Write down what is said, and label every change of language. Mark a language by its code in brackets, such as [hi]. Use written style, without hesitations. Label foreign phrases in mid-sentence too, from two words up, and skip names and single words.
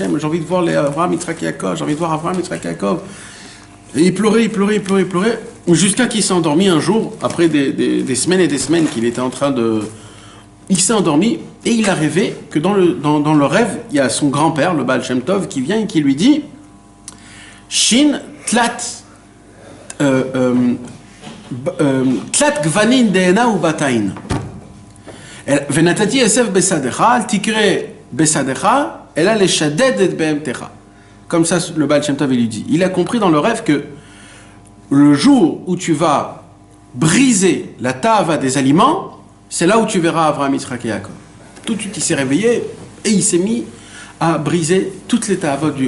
[fr] J'ai envie de voir les Abraham, Yitzhak et Yaakov. J'ai envie de voir Abraham, Yitzhak et Yaakov. Et il pleurait. Jusqu'à qu'il s'est endormi un jour, après des semaines et des semaines qu'il était en train de... Il s'est endormi et il a rêvé que dans le rêve, il y a son grand-père, le Baal Shem Tov, qui vient et qui lui dit [he] שין תלת תלת גוונין דינא ו בתין ונתתי עשב בשדך אל תקרי בשדך אלא לשדד את בהמתך. [fr] Comme ça, le Baal Shem Tov lui dit. Il a compris dans le rêve que le jour où tu vas briser la tava des aliments, c'est là où tu verras Abraham, Yitzhak et Yaakov. Tout de suite, il s'est réveillé et il s'est mis à briser toutes les tavot du...